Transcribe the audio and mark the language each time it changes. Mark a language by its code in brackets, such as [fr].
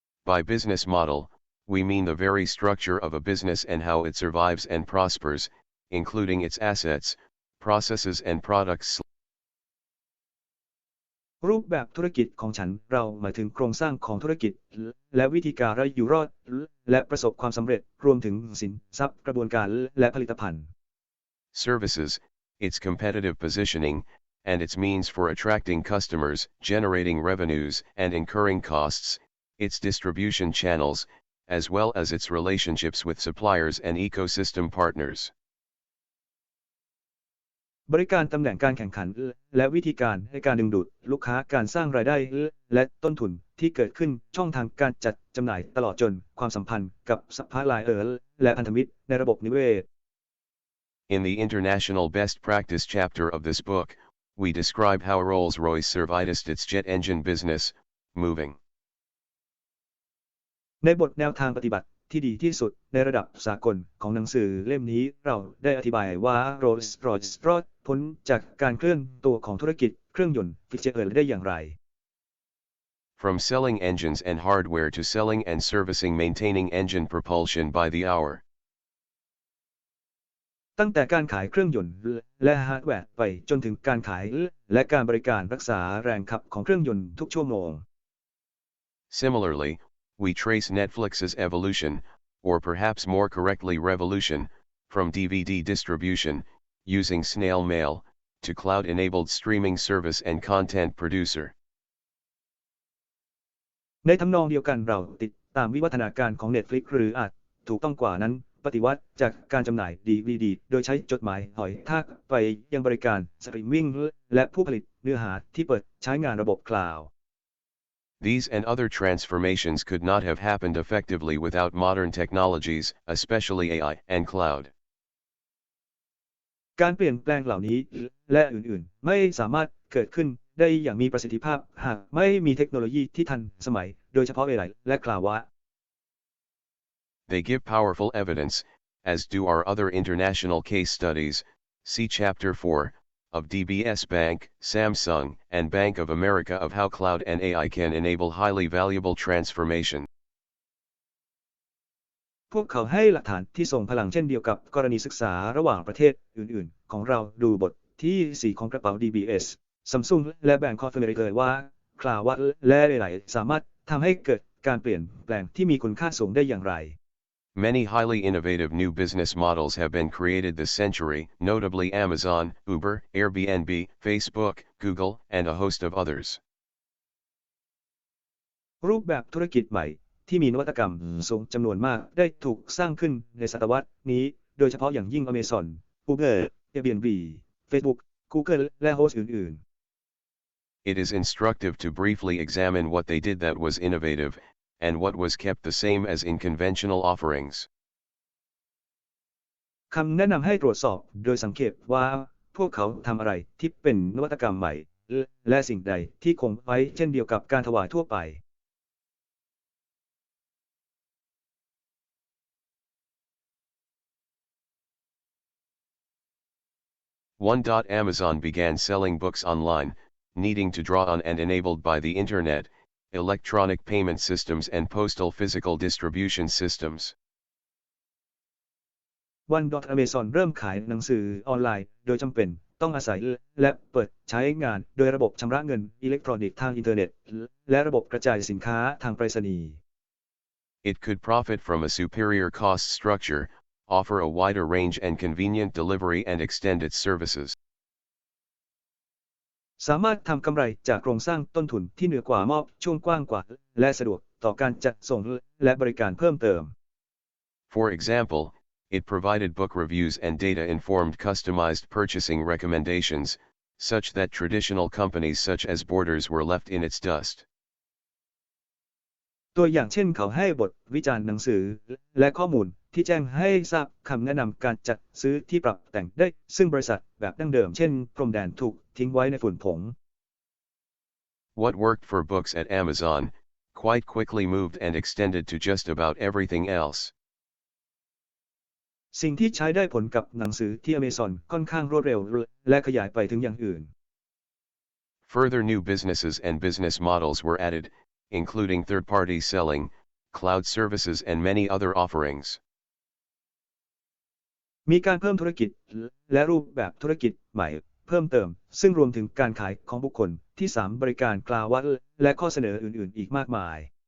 [en] By business model, we mean the very structure of a business and how it survives and prospers, including its assets, processes and products. [th] รูปแบบธุรกิจของฉันเราหมายถึงโครงสร้างของธุรกิจและวิธีการอยู่รอดและประสบความสำเร็จรวมถึงสินทรัพย์กระบวนการและผลิตภัณฑ์ [en] Services, its competitive positioning, and its means for attracting customers, generating revenues and incurring costs, its distribution channels, as well as its relationships with suppliers and ecosystem partners. [th] บริการตำแหน่งการแข่งขันและวิธีการในการดึงดูดลูกค้าการสร้างรายได้และต้นทุนที่เกิดขึ้นช่องทางการจัดจำหน่ายตลอดจนความสัมพันธ์กับซัพพลายเออร์และพันธมิตรในระบบนิเวศ [en] In the International Best Practice chapter of this book, we describe how Rolls-Royce serviced its jet engine business, moving. [th] ในบทแนวทางปฏิบัติที่ดีที่สุดในระดับสากลของหนังสือเล่มนี้เราได้อธิบายว่า Rolls-Royce รอดพ้นจากการเคลื่อนตัวของธุรกิจเครื่องยนต์ฟิตเจอร์ได้อย่างไร [en] From selling engines and hardware to selling and servicing maintaining engine propulsion by the hour. [th] ตั้งแต่การขายเครื่องยนต์และฮาร์ดแวร์ไปจนถึงการขายและการบริการรักษาแรงขับของเครื่องยนต์ทุกชั่วโมง [en] Similarly, we trace Netflix's evolution, or perhaps more correctly revolution, from DVD distribution, using snail mail, to cloud-enabled streaming service and content producer. [th] ในทำนองเดียวกันเราติดตามวิวัฒนาการของ Netflix หรืออาจถูกต้องกว่านั้นปฏิวัติจากการจำหน่าย DVD โดยใช้จดหมายหอยทากไปยังบริการสตรีมมิ่งและผู้ผลิตเนื้อหาที่เปิดใช้งานระบบคลาวด์ [en] These and other transformations could not have happened effectively without modern technologies, especially AI and cloud. [th] การเปลี่ยนแปลงเหล่านี้และอื่นๆไม่สามารถเกิดขึ้นได้อย่างมีประสิทธิภาพหากไม่มีเทคโนโลยีที่ทันสมัยโดยเฉพาะ AI และคลาวด์ [en] They give powerful evidence, as do our other international case studies, see Chapter 4, of DBS Bank, Samsung, and Bank of America of how cloud and AI can enable highly valuable transformation. [th] พวกเขาให้หลักฐานที่ทรงพลังเช่นเดียวกับกรณีศึกษาระหว่างประเทศอื่นๆของเราดูบทที่ 4 ของกระเป๋า DBS Samsung และ Bank of America ว่าคลาวด์และ AI สามารถทำให้เกิดการเปลี่ยนแปลงที่มีคุณค่าสูงได้อย่างไร [en] Many highly innovative new business models have been created this century, notably Amazon, Uber, Airbnb, Facebook, Google, and a host of others. [th] รูปแบบธุรกิจใหม่ที่มีนวัตกรรมสูงจำนวนมากได้ถูกสร้างขึ้นในศตวรรษนี้โดยเฉพาะอย่างยิ่ง Amazon, Uber, Airbnb, Facebook, Google และโฮสต์อื่นๆ [en] It is instructive to briefly examine what they did that was innovative, and what was kept the same as in conventional offerings. [th] คำแนะนำให้ตรวจสอบโดยสังเกตว่าพวกเขาทำอะไรที่เป็นนวัตกรรมใหม่และสิ่งใดที่คงไว้เช่นเดียวกับการถวายทั่วไป 1. [en] Amazon began selling books online, needing to draw on and enabled by the Internet, electronic payment systems and postal physical distribution systems. 1. [th] Amazon เริ่มขายหนังสือออนไลน์โดยจำเป็นต้องอาศัยและเปิดใช้งานโดยระบบชำระเงินอิเล็กทรอนิกส์ทางอินเทอร์เน็ตและระบบกระจายสินค้าทางไปรษณีย์ [en] It could profit from a superior cost structure, offer a wider range and convenient delivery and extend its services. [th] สามารถทำกำไรจากโครงสร้างต้นทุนที่เหนือกว่ามอบช่วงกว้างกว่าและสะดวกต่อการจัดส่งและบริการเพิ่มเติม [en] For example, It provided book reviews and data-informed customized purchasing recommendations, such that traditional companies such as Borders were left in its dust. [th] ตัวอย่างเช่นเขาให้บทวิจารณ์หนังสือและข้อมูลที่แจ้งให้ทราบคำแนะนำการจัดซื้อที่ปรับแต่งได้ซึ่งบริษัทแบบดั้งเดิมเช่นพรมแดนถูกทิ้งไว้ในฝุ่นผง [en] What worked for books at Amazon quite quickly moved and extended to just about everything else. [th] สิ่งที่ใช้ได้ผลกับหนังสือที่ Amazon ค่อนข้างรวดเร็วและขยายไปถึงอย่างอื่น [en] Further new businesses and business models were added, including third-party selling, cloud services and many other offerings. [th] มีการเพิ่มธุรกิจและรูปแบบธุรกิจใหม่เพิ่มเติมซึ่งรวมถึงการขายของบุคคลที่3บริการคลาวด์และข้อเสนออื่นๆอีกมากมาย